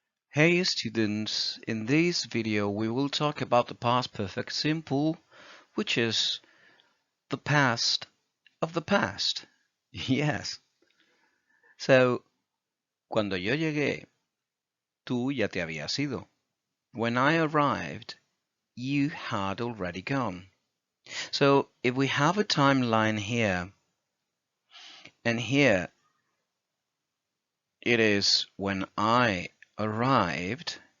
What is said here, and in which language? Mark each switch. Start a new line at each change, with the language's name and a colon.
English: Hey students, in this video we will talk about the past perfect simple, which is the past of the past. Yes.
Spanish: So, cuando yo llegué, tú ya te habías ido.
English: When I arrived, you had already gone. So, if we have a timeline here, and here it is when I arrived.